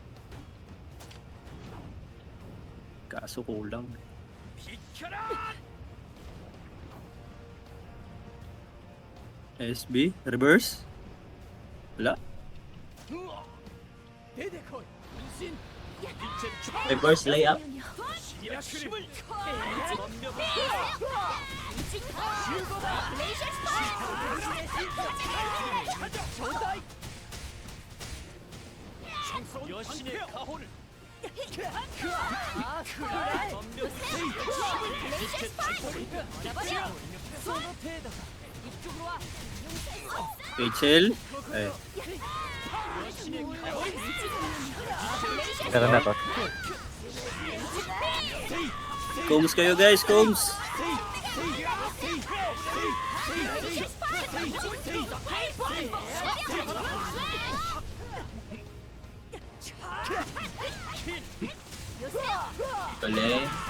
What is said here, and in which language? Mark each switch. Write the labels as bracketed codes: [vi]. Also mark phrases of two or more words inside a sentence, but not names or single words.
[tl] Kaso kulang. SB, reverse. Wala. Reverse layup. [ko] 여신의 가호를 [tl] HL. Ay, Meron na to. combs kayo guys, combs. Galing.